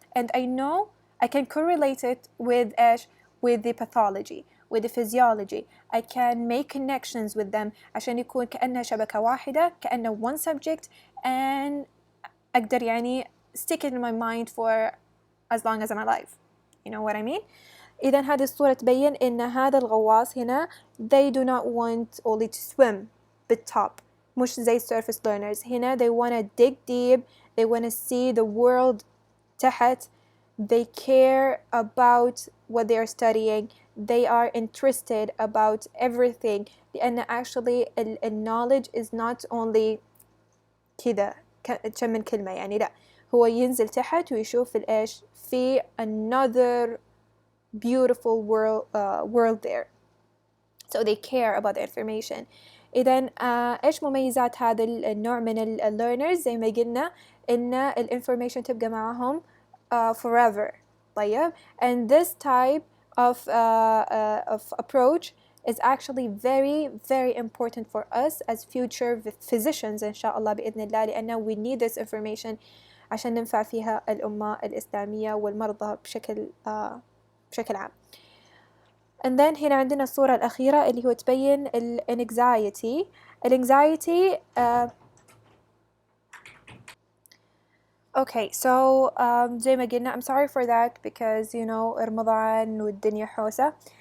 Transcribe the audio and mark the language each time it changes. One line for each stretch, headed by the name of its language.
English: And I know I can correlate it with إيش, with the pathology, with the physiology. I can make connections with them
Arabic: عشان يكون كأنها شبكة واحدة, كأنه
English: one subject, and
Arabic: أقدر يعني
English: stick it in my mind for as long as I'm alive. You know what I mean?
Arabic: إذا هذه الصورة تبين إن هذا الغواص هنا
English: they do not want only to swim
Arabic: بالtop, مش زي
English: surface learners. هنا they want to dig deep, they want to see the world تحت, they care about what they are studying, they are interested about everything.
Arabic: لأن
English: actually knowledge is not only
Arabic: كذا كم من كلمة, يعني لا, هو ينزل تحت ويشوف الإيش في
English: another beautiful world there. So they care about the information.
Arabic: إذن إيش مميزات هذا النوع من learners؟ زي ما قلنا إن information تبقى معهم forever. طيب.
English: And this type of approach is actually very very important for us as future physicians
Arabic: إن شاء الله بإذن الله, لأنه
English: we need this information
Arabic: عشان ننفع فيها الأمة الإسلامية والمرضى بشكل عام.
English: And then
Arabic: هنا عندنا الصورة الأخيرة اللي هو تبين anxiety.
English: Anxiety okay, so
Arabic: زي ما قلنا
English: I'm sorry for that because you know
Arabic: رمضان والدنيا حوسة.